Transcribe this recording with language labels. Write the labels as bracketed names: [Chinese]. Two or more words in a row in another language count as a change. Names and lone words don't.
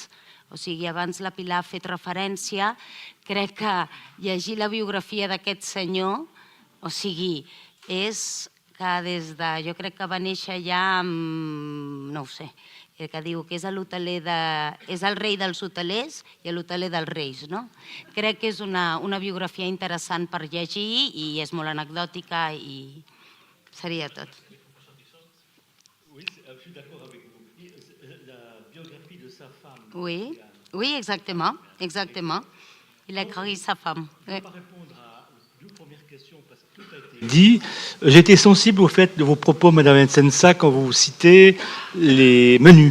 [Catalan] O sigui, abans la Pilar ha fet referència, crec que llegir la biografia d'aquest senyor, o sigui, és que des de... Jo crec que va néixer ja amb... no ho sé, que diu que és el rei dels hotelers i l'hoteler dels reis, no? Crec que és una biografia interessant per llegir i és molt anecdòtica i seria tot. [French] Oui, je suis d'accord avec vous. La biographie de sa femme. Oui, exactement. Il a écrit sa femme. Je ne vais pas répondre à deux premières questions parce que tout a été dit. J'ai été sensible au fait de vos propos, Madame Nsensa, quand vous citez les menus.